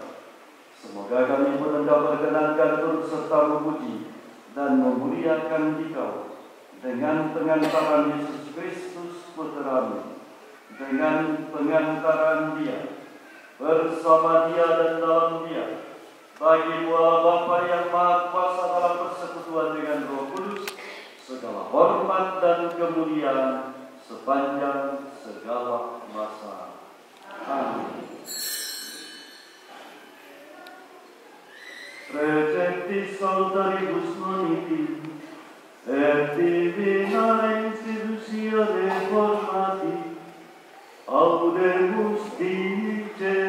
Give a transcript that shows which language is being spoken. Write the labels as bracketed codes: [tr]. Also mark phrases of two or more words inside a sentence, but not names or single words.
[id] Semoga kami pun Engkau perkenankan turut serta memuji dan memuliakan Dikau dengan pengantaran Yesus Kristus Putra-Mu, dengan pengantaran Dia, bersama Dia dan dalam Dia, bagi Allah Bapa yang Maha Kuasa dalam persekutuan dengan Roh Kudus, segala hormat dan kemuliaan sepanjang segala masa. Amin. [la] Receptis saltaribus moniti, et divina institutione formati, audemus dice